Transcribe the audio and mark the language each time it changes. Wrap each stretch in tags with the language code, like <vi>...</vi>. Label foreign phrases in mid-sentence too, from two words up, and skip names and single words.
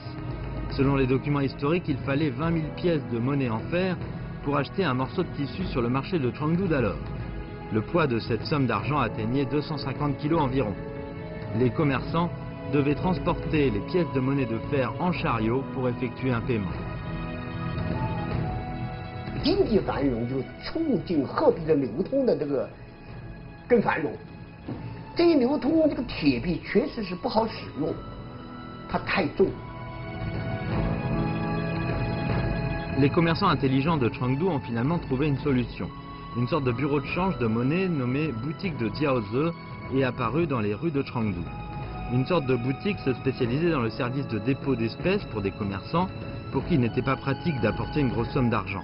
<fr>Selon les documents historiques, il fallait 20 000 pièces de monnaie en fer pour acheter un morceau de tissu sur le marché de Chengdu d'alors. Le poids de cette somme d'argent atteignait 250 kg environ. Les commerçants devaient transporter les pièces de monnaie de fer en chariot pour effectuer un paiement.</fr> <zh>经济繁荣就促进货币的流通的这个更繁荣。这一流通，这个铁币确实是不好使用，它太重。</zh> <fr>Les commerçants intelligents de Chengdu ont finalement trouvé une solution. Une sorte de bureau de change de monnaie nommé boutique de Jiaoze est apparu dans les rues de Chengdu. Une sorte de boutique se spécialisait dans le service de dépôt d'espèces pour des commerçants pour qui il n'était pas pratique d'apporter une grosse somme d'argent.</fr>